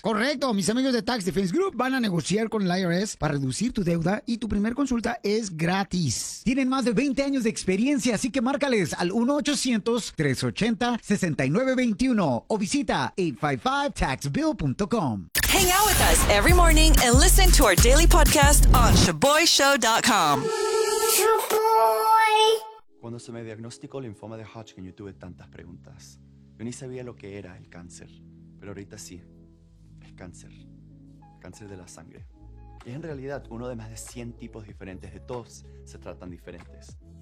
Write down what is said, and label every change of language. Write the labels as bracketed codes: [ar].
[es] Correcto. Mis amigos de Tax Defense Group van a negociar con el IRS para reducir tu deuda y tu primer consulta es gratis. Tienen más de 20 años de experiencia, así que márcales al 1-800-380-6921 o visita 855-TAXBILL.com. [en] Hang out with us every morning and listen to our daily podcast on ShaboyShow.com. Shaboy! [es] Cuando se me diagnosticó el linfoma de Hodgkin, yo tuve tantas preguntas. Yo ni sabía lo que era el cáncer, pero ahorita sí, el cáncer. El cáncer de la sangre. Y es en realidad uno de más de 100 tipos diferentes, de todos se tratan diferentes.